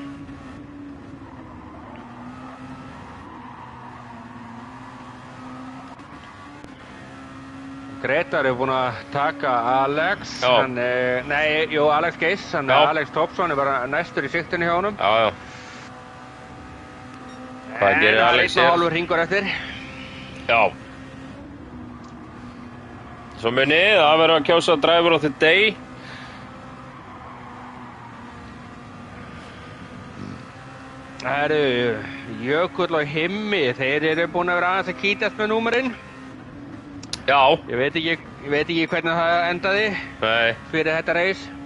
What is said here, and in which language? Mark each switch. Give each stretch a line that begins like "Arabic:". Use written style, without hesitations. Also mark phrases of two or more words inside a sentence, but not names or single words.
Icelandic: Gretar er búinn að taka Alex. Já. Alex Geiss. Alex Topsson er bara næstur í sigtinu hjá honum. Já. Hvað gerir Alex hér? 1,5 hringur eftir. Já. Svo munið, það verður að kjósa
English: driver of the day.
Icelandic: Það eru Jökull og Himmi, þeir eru búin að vera aðeins að kýtast með númerinn. Já. Ég veit ekki hvernig það endaði. Nei. Fyrir þetta reis.